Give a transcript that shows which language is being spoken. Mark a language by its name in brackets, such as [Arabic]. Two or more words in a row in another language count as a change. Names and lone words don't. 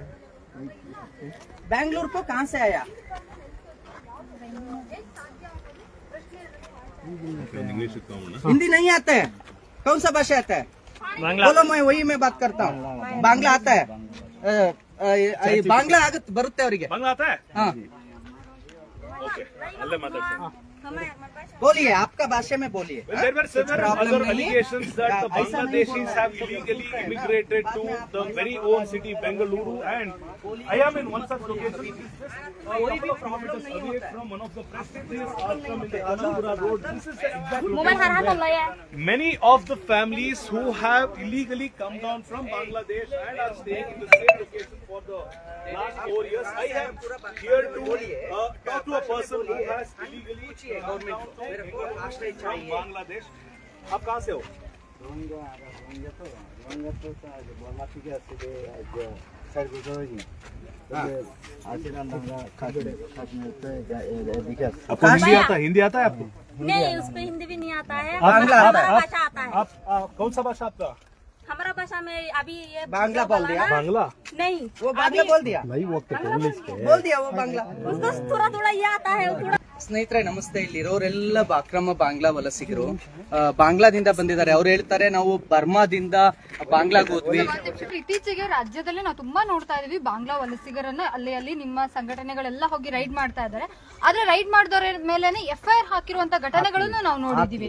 [Hindi] बेंगलुरु को कहाँ से आया? इंग्लिश सीखता हूँ ना। हिंदी नहीं आता है, कौन सा भाषा आता है? बोलो, मैं वही मैं बात करता हूँ. बांग्ला आता है, बांग्ला [Kannada] ಆಗುತ್ತೆ ಬರುತ್ತೆ ಅವರಿಗೆ. [Hindi] बांग्ला आता है? हाँ, [Kannada] ಓಕೆ, ಅಲ್ಲೇ ಮಾತಾಡ್ತೀನಿ. [Hindi] बोलिए, आपका भाषा में बोलिए. [English] There were several Problem other [Hindi] नहीं है. [English] allegations that the [Hindi] ऐसा नहीं [English] Bangladeshis have illegally immigrated to the very own city Bengaluru, and I am in one such location. This is just a couple of kilometers away from one of the prestigious ashram in the Kanapura road. This is the exact location. Many of the families who have illegally come down from Bangladesh and are staying in the same location for the last 4 years. I am here to talk to a person who has illegally come down to from Bangladesh. [Hindi] आप कहाँ से हो? आपको हिंदी आता है आपको? नहीं, उसको हिंदी भी नहीं आता है, बांग्ला आता है. हमारा भाषा आता है। आप कौन सा भाषा आपका? हमारा भाषा में अभी ये बांग्ला बोल दिया. बांग्ला? नहीं, वो बांग्ला बोल दिया, बोल दिया वो बांग्ला. उसको थोड़ा थोड़ा ये आता है, थोड़ा. [Kannada] ಸ್ನೇಹಿತರೆ ನಮಸ್ತೆ. ಇಲ್ಲಿರೋರೆಲ್ಲ ಅಕ್ರಮ ಬಾಂಗ್ಲಾ ವಲಸಿಗರು, ಬಾಂಗ್ಲಾದಿಂದ ಬಂದಿದ್ದಾರೆ. ಅವ್ರು ಹೇಳ್ತಾರೆ ನಾವು ಬರ್ಮಾದಿಂದ ಬಾಂಗ್ಲಾಗ್ ಹೋದ್ವಿ. ಇತ್ತೀಚೆಗೆ ರಾಜ್ಯದಲ್ಲಿ ನಾವು ತುಂಬಾ ನೋಡ್ತಾ ಇದೀವಿ ಬಾಂಗ್ಲಾ ವಲಸಿಗರನ್ನ ಅಲ್ಲಿ ನಿಮ್ಮ ಸಂಘಟನೆಗಳೆಲ್ಲ ಹೋಗಿ ರೈಡ್ ಮಾಡ್ತಾ ಇದ್ದಾರೆ. ಆದ್ರೆ ರೈಡ್ ಮಾಡಿದವರ ಮೇಲೆನೆ FIR ಹಾಕಿರುವಂತ ಘಟನೆಗಳನ್ನು ನಾವು ನೋಡಿದೀವಿ.